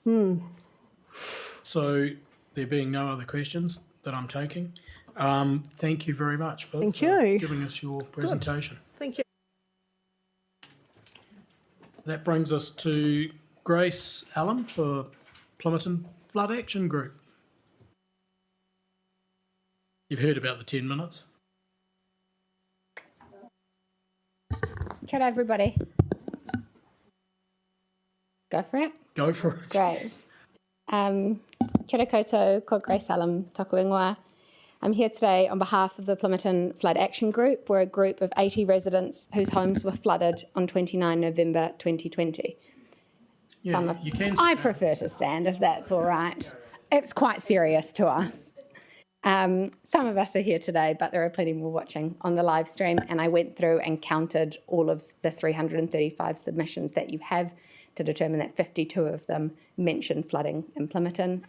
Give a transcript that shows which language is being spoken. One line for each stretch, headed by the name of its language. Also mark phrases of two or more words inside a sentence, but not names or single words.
English: So there being no other questions that I'm taking, thank you very much for giving us your presentation. Thank you. That brings us to Grace Allen for Plymouton Flood Action Group. You've heard about the 10 minutes.
Māori: Kia ora,
English: everybody. Go for it? Go for it. Great.
Māori: Kia ora koutou, ko Grace Allen, toku ingoa.
English: I'm here today on behalf of the Plymouton Flood Action Group. We're a group of 80 residents whose homes were flooded on 29 November 2020. Yeah, you can. I prefer to stand, if that's all right. It's quite serious to us. Some of us are here today, but there are plenty more watching on the live stream, and I went through and counted all of the 335 submissions that you have to determine that 52 of them mention flooding in Plymouton.